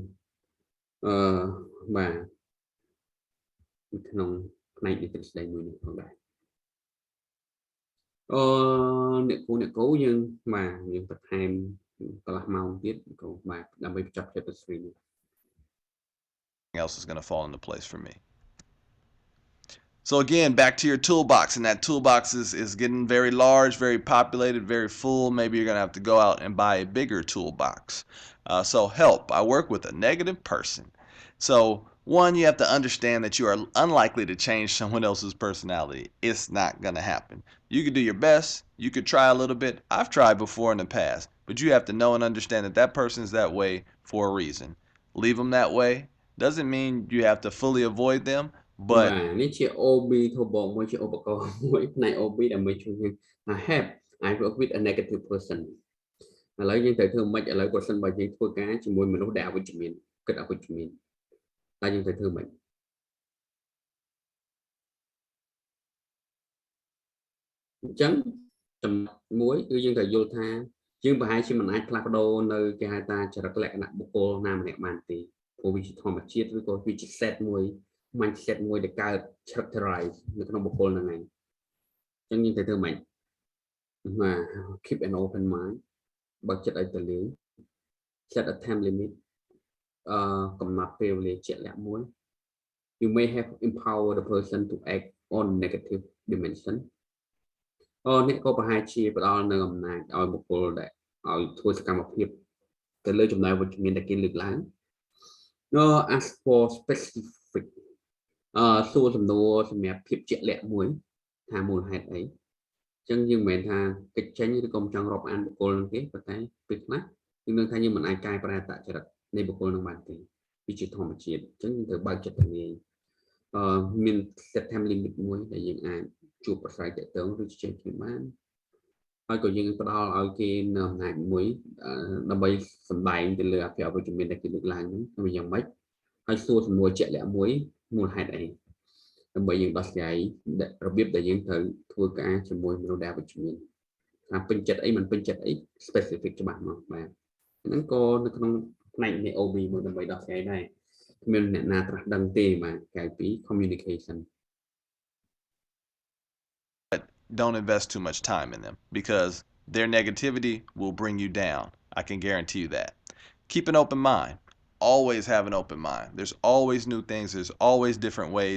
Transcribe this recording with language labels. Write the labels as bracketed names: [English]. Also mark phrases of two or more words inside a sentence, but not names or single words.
[Khmer] បាទក្នុងផ្នែកនៃទ្រឹស្ដីមួយនេះផងដែរអ្នកគូយើងបាទយើងបន្ថែមកន្លះម៉ោងទៀតក៏បាទដើម្បីបញ្ចប់ chapter 3 នេះ [English] else is going to fall into place for me. So again, back to your toolbox, and that toolbox is getting very large, very populated, very full. Maybe you're going to have to go out and buy a bigger toolbox. So help. I work with a negative person. So one, you have to understand that you are unlikely to change someone else's personality. It's not going to happen. You could do your best. You could try a little bit. I've tried before in the past, but you have to know and understand that that person is that way for a reason. Leave them that way. Doesn't mean you have to fully avoid them, but [Khmer] នេះជា OB ធំបងមួយជាឧបករណ៍មួយផ្នែក OB ដើម្បីជួយយើង [English] I work with a negative person [Khmer] ឥឡូវយើងត្រូវធ្វើម៉េចឥឡូវបើសិនបើយើងធ្វើការជាមួយមនុស្សដែលអវិជ្ជមានគិតអវិជ្ជមានតែយើងត្រូវធ្វើម៉េចអញ្ចឹងចំណុចមួយគឺយើងត្រូវយល់ថាយើងប្រហែលជាមិនអាចផ្លាស់ប្ដូរនៅគេហៅថាចរិតលក្ខណៈបុគ្គលណាម្នាក់បានទេព្រោះ វាជាធម្មជាតិឬក៏វាជា set មួយ mindset មួយដែលកើត characterize នៅក្នុងបុគ្គលហ្នឹងឯងអញ្ចឹងយើងត្រូវធ្វើម៉េចបាទ [English] keep an open mind [Khmer] បើកចិត្តឲ្យទូលាយ [English] set a time limit [Khmer] កំណត់ពេលវេលាជាក់លាក់មួយ [English] you may have empower the person to act on negative dimension [Khmer] អ្នកក៏ប្រហែលជាផ្ដល់នៅអំណាចឲ្យបុគ្គលដែលឲ្យធ្វើសកម្មភាពទៅលើចំណុចវិជ្ជមានដែលគេលើកឡើង [English] ask for specific [Khmer] សួរសំណួរសម្រាប់ភាពជាក់លាក់មួយថាមូលហេតុអីអញ្ចឹងយើងមិនមែនថា កិច្ចចេញឬក៏ចង់រាប់អានបុគ្គលនឹងទេប៉ុន្តែពេលខ្លះយើងនឹងថាយើងមិនអាចកែប្រែអត្តចរិតនៃបុគ្គលនឹងបានទេវាជាធម្មជាតិអញ្ចឹ ងយើងត្រូវបើកចិត្តទៅងាយមាន [English] set time limit [Khmer] មួយដែលយើងអាចជួបប្រស័យតាក់ទងឬជជែកគ្នាបានហើយក៏យើង ផ្ដល់ឲ្យគេនៅអំណាចមួយដើម្បីសម្ដែងទៅលើអភិអវិជ្ជមានដែលគេលើកឡើងហ្នឹងវាយ៉ាងម៉េចហើយសួរសំណួរជាក់លាក់មួយមូលហេតុអីដើម្បីយើងដោះស្រាយរបៀបដែលយើងត្រូវធ្វើការជាមួយមនុស្សដែលអវិជ្ជមានថាពេញចិត្តអីមិនពេញចិត្តអី specific ច្បាស់មកបាទហ្នឹងក៏នៅក្នុងផ្នែកនៃ OB មួយដើម្បីដោះស្រាយដែរគ្មានអ្នកណាត្រាស់ដឹងទេបាទក្រៅពី communication [English] don't invest too much time in them because their negativity will bring you down. I can guarantee you that. Keep an open mind. Always have an open mind. There's always new things. There's always different ways.